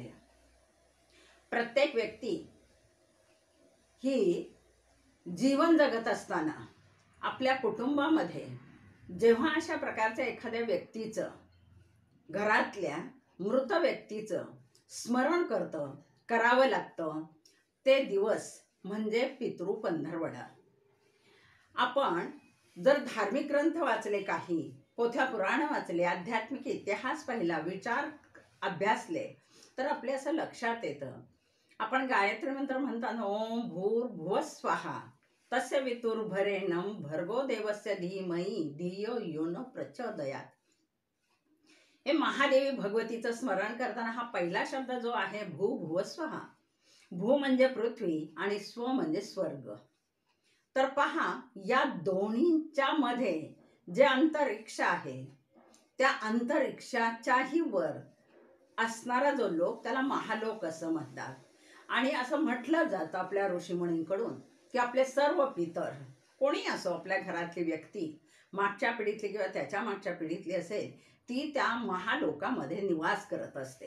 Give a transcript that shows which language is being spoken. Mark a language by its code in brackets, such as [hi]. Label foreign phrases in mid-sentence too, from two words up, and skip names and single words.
[mr] प्रत्येक व्यक्ती ही जीवन जगत असताना आपल्या कुटुंबामध्ये जेव्हा अशा प्रकारच्या एखाद्या व्यक्तीचं घरातल्या मृत व्यक्तीचं स्मरण करावं लागतं ते दिवस म्हणजे पितृपंधरवडा। आपण जर धार्मिक ग्रंथ वाचले, काही पोथ्या पुराण वाचले, आध्यात्मिक इतिहास पाहिला, विचार अभ्यासले तर आपले असं लक्षात येतं। आपण गायत्री मंत्र म्हणताना [sa] ओम भूर्भुवः स्वाहा तस्य वितुर्भरेण्यं भर्गो देवस्य धीमहि धियो यो न प्रचोदयात्। [mr] हे महादेवी भगवतीचं स्मरण करताना हा पहिला शब्द जो आहे [sa] भूर्भुवः स्वाहा, [mr] भू म्हणजे पृथ्वी आणि स्व म्हणजे स्वर्ग। तर पहा या दोन्हीच्या मध्ये जे अंतरिक्ष आहे त्या अंतरिक्षाच्याही वर असणारा जो लोक त्याला महालोक असं म्हणतात। आणि असं म्हटलं जातं आपल्या ऋषीमुनींकडून की आपले सर्व पितर कोणी असो, आपल्या घरातली व्यक्ती मागच्या पिढीतली किंवा त्याच्या मागच्या पिढीतली असेल ती त्या महालोकामध्ये निवास करत असते।